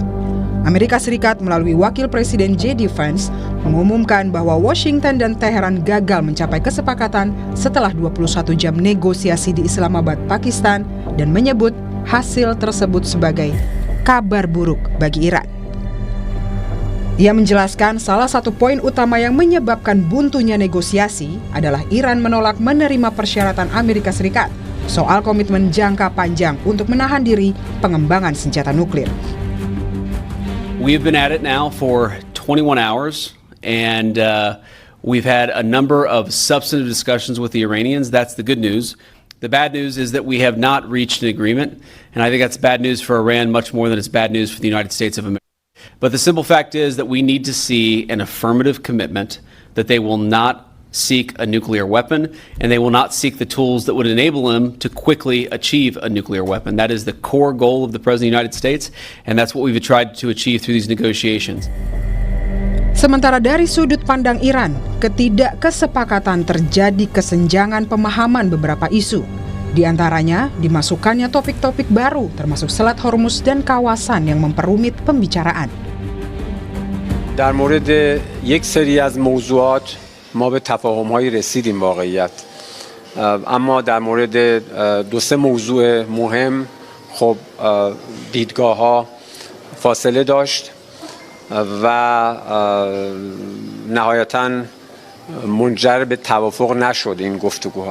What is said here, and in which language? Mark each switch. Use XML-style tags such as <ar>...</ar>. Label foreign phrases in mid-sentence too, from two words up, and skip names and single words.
<id>Amerika Serikat melalui Wakil Presiden J.D. Vance mengumumkan bahwa Washington dan Teheran gagal mencapai kesepakatan setelah 21 jam negosiasi di Islamabad, Pakistan dan menyebut hasil tersebut sebagai kabar buruk bagi Iran. Ia menjelaskan salah satu poin utama yang menyebabkan buntunya negosiasi adalah Iran menolak menerima persyaratan Amerika Serikat soal komitmen jangka panjang untuk menahan diri pengembangan senjata nuklir.</id> <en>We've been at it now for 21 hours, and we've had a number of substantive discussions with the Iranians. That's the good news. The bad news is that we have not reached an agreement, and I think that's bad news for Iran much more than it's bad news for the United States of America. But the simple fact is that we need to see an affirmative commitment that they will not seek a nuclear weapon, and they will not seek the tools that would enable them to quickly achieve a nuclear weapon. That is the core goal of the President of the United States, and that's what we've tried to achieve through these negotiations.</en> <id>Sementara dari sudut pandang Iran, ketidakkesepakatan terjadi kesenjangan pemahaman beberapa isu. Di antaranya, dimasukkannya topik-topik baru termasuk Selat Hormuz dan kawasan yang memperumit pembicaraan.</id> <fa>در مورد یک سری از موضوعات ما به تفاهم‌هایی رسیدیم واقعیت. اما در مورد 2-3 موضوع مهم خب دیدگاه‌ها فاصله داشت و نهایتاً منجر به توافق نشد این گفتگوها.</fa>